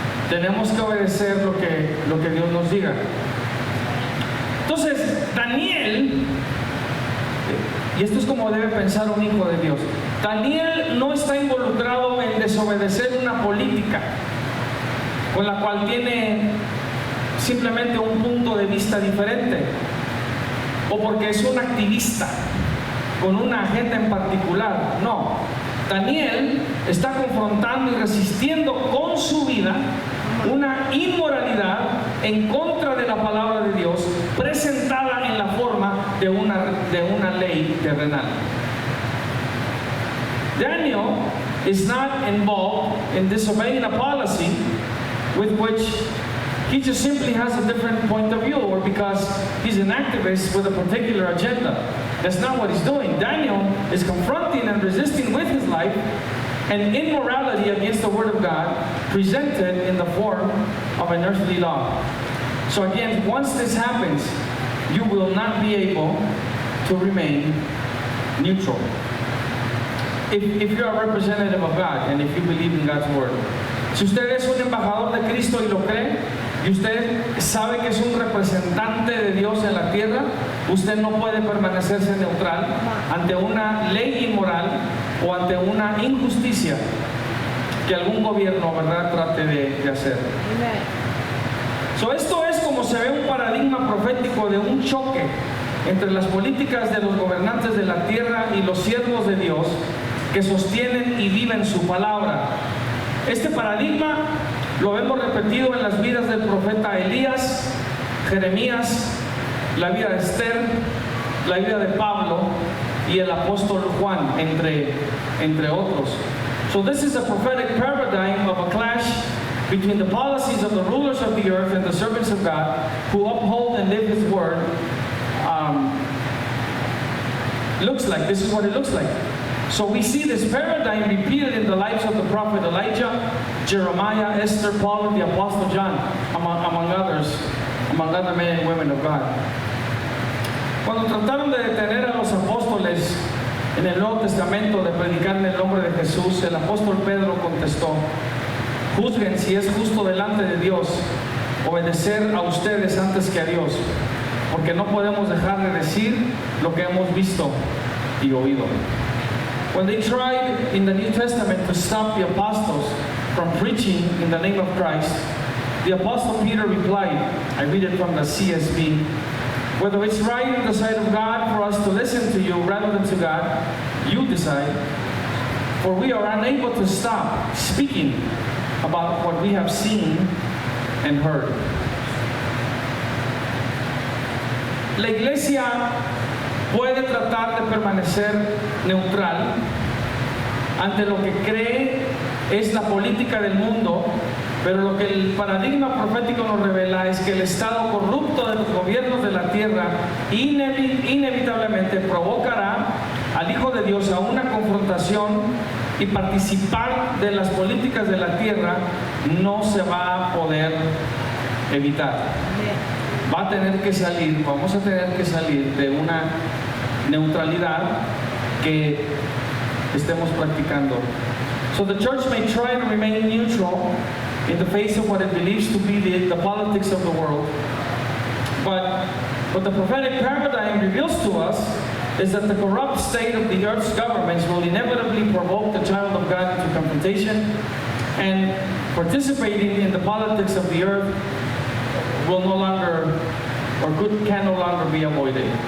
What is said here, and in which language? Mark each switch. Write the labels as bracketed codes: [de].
[es] Tenemos que obedecer lo que Dios nos diga. Entonces, Daniel, y esto es como debe pensar un hijo de Dios, Daniel no está involucrado en desobedecer una política con la cual tiene simplemente un punto de vista diferente, o porque es un activista con una agenda en particular. No, Daniel está confrontando y resistiendo con su vida una inmoralidad en contra de la palabra de Dios, presentada en la forma de una ley terrenal. [en] Daniel is not involved in disobeying a policy with which he just simply has a different point of view, or because he's an activist with a particular agenda. That's not what he's doing. Daniel is confronting and resisting with his life an immorality against the Word of God presented in the form of an earthly law. So again, once this happens, you will not be able to remain neutral. If you're a representative of God and if you believe in God's Word. [es] Si usted es un embajador de Cristo y lo cree, y usted sabe que es un representante de Dios en la tierra, usted no puede permanecerse neutral ante una ley inmoral o ante una injusticia que algún gobierno, ¿verdad?, trate de hacer. [en] Amen. [es] So, esto es como se ve un paradigma profético de un choque entre las políticas de los gobernantes de la tierra y los siervos de Dios que sostienen y viven su palabra. Este paradigma lo vemos repetido en las vidas del profeta Elías, Jeremías, la vida de Esther, la vida de Pablo y el apóstol Juan, entre otros. [en] So this is a prophetic paradigm of a clash between the policies of the rulers of the earth and the servants of God who uphold and live His word. This is what it looks like. So we see this paradigm repeated in the lives of the prophet Elijah, Jeremiah, Esther, Paul, and the apostle John, among other men and women of God. [es] Cuando trataron de detener a los apóstoles en el Nuevo Testamento de predicar en el nombre de Jesús, el apóstol Pedro contestó: juzguen si es justo delante de Dios obedecer a ustedes antes que a Dios, porque no podemos dejar de decir lo que hemos visto y oído. [en] When they tried in the New Testament to stop the apostles from preaching in the name of Christ, the apostle Peter replied, I read it from the CSB, whether it's right in the sight of God for us to listen to you rather than to God, you decide, for we are unable to stop speaking about what we have seen and heard. [es] La iglesia puede tratar de permanecer neutral ante lo que cree es la política del mundo, pero lo que el paradigma profético nos revela es que el estado corrupto de los gobiernos de la tierra inevitablemente provocará al Hijo de Dios a una confrontación, y participar de las políticas de la tierra no se va a poder evitar. Vamos a tener que salir de una neutralidad que estemos practicando. [en] So the church may try to remain neutral in the face of what it believes to be the politics of the world. But what the prophetic paradigm reveals to us is that the corrupt state of the earth's governments will inevitably provoke the child of God into confrontation, and participating in the politics of the earth will no longer, or can no longer be avoided.